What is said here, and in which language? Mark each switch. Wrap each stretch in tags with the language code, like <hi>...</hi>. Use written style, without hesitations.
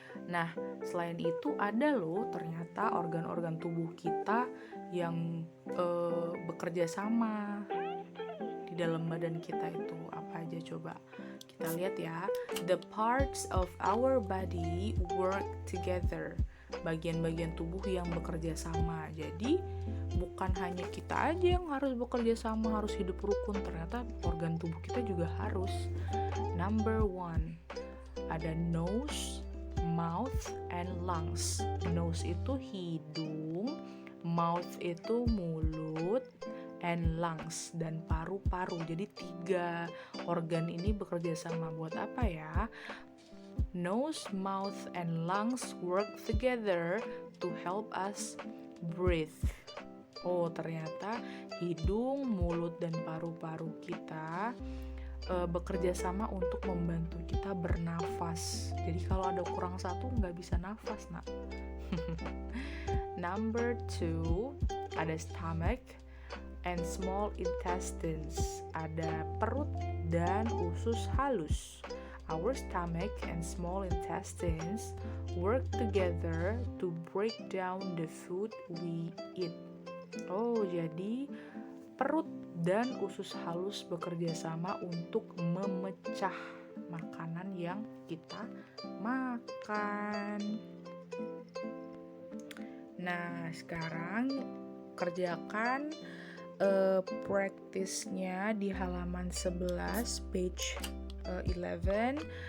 <id>Nah, selain itu ada loh ternyata organ-organ tubuh kita yang bekerja sama di dalam badan kita itu. Apa aja coba? Kita lihat ya.</id> <en>The parts of our body work together.</en> <id>Bagian-bagian tubuh yang bekerja sama. Jadi bukan hanya kita aja yang harus bekerja sama, harus hidup rukun. Ternyata organ tubuh kita juga harus.</id> <en>Number 1, ada nose, mouth, and lungs.</en> <id>Nose itu hidung, mouth itu mulut, and lungs dan paru-paru. Jadi 3 organ ini bekerja sama buat apa ya?</id> <en>Nose, mouth, and lungs work together to help us breathe.</en> <id>Oh, ternyata hidung, mulut, dan paru-paru kita bekerja sama untuk membantu kita bernafas. Jadi kalau ada kurang satu nggak bisa nafas, nak.</id> <en>Number 2, ada stomach and small intestines.</en> <id>Ada perut dan usus halus.</id> <en>Our stomach and small intestines work together to break down the food we eat.</en> <id>Oh, jadi perut dan usus halus bekerja sama untuk memecah makanan yang kita makan. Nah, sekarang kerjakan practice-nya di halaman 11, page 11.</id>